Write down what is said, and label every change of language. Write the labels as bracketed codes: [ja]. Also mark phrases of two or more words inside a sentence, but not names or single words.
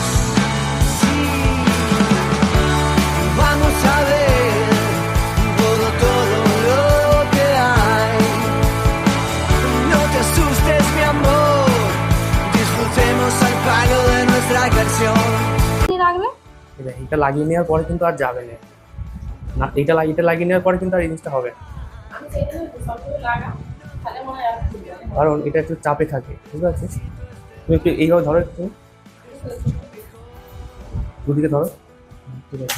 [es] Sí, vamos a ver todo lo que hay. No te asustes, mi amor. Disfrutemos al palo de nuestra canción. [bn] কি রাখলে? এটা লাগিয়ে নেওয়ার পরে কিন্তু আর যাবে না, এটা লাগিয়ে নেওয়ার পরে কিন্তু আর এই জিনিসটা হবে না। কারণ এটা একটু চাপে থাকে, ঠিক আছে? তুমি একটু এইভাবে ধরো, একটু দুদিকে ধরো, ঠিক আছে?